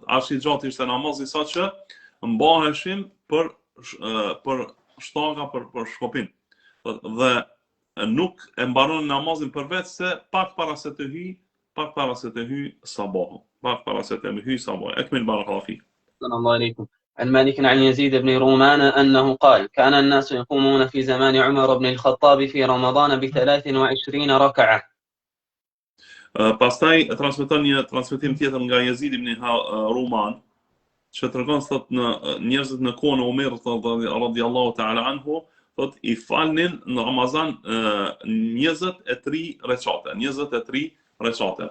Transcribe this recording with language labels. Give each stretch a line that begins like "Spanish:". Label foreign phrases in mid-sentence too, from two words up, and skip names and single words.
Albanian: As i gjatë ishte namazi sa që mbaheshim për shtaka për shkopin. Dhe nuk e mbaron namazin përveç se pak para se të hyj sabahu.
Arabic: أكمل بارك الله فيك. الله عليكم. عن مالك عن يزيد بن رومان أنه قال: كان الناس يقومون في زمان عمر بن الخطاب في رمضان ب23 ركعة.
Albanian: Pastaj transmeton një transmetim tjetër nga Yazid ibn Ruman, që tregon se njerëzit në kohën e Umerit
Arabic: رضي الله تعالى عنه
Albanian: thot i falnin në Ramazan 23 recate, 23 recate.